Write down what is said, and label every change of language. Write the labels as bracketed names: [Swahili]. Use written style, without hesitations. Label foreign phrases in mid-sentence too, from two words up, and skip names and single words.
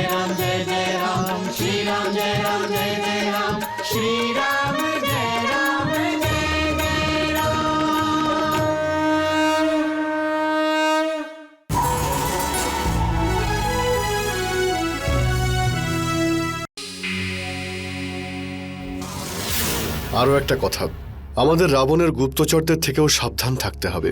[Hindi] राम जय जय राम श्री राम जय राम जय जय राम श्री राम जय राम जय जय राम। [Bangla] আরো একটা কথা, আমাদের রাবণের গুপ্তচরদের থেকেও সাবধান থাকতে হবে।